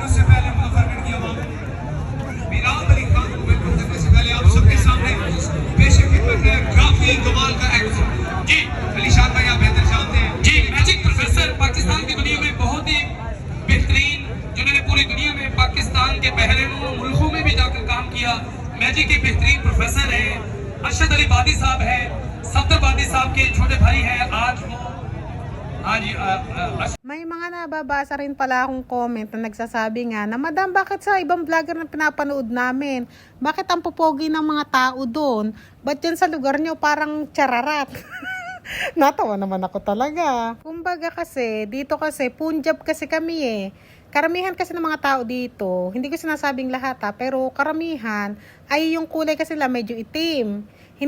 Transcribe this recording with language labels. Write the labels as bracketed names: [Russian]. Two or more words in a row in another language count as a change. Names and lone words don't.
[Hindi] उससे पहले मुजफ्फरगढ़ की आवाम मीरान अली खान को बिल्कुल करने से पहले आप सबके सामने पेश खिदमत है काफी कमाल का एक्ट जी अलीशान भाई आप बेहतर जानते हैं जी [English] magic professor [Hindi] पाकिस्तान की दुनिया में बहुत ही बेहतरीन जिन्होंने पूरी दुनिया में पाकिस्तान के बहरीन मुल्कों में भी जाकर काम किया मैजिक के बेहतरीन प्रोफेसर है अरशद अली बादी साहब है सफदर बादी साहब के छोटे भाई है आज वो [Filipino] May mga nababasa rin pala akong comment na nagsasabi nga na madam bakit sa ibang vlogger na pinapanood namin bakit ang pupogi ng mga tao doon ba't dyan sa lugar nyo parang chararat. Natawa naman ako talaga. Kumbaga kasi dito kasi Punjab kasi kami karamihan kasi ng mga tao dito, hindi ko sinasabing lahat pero karamihan ay yung kulay kasi nila medyo itim.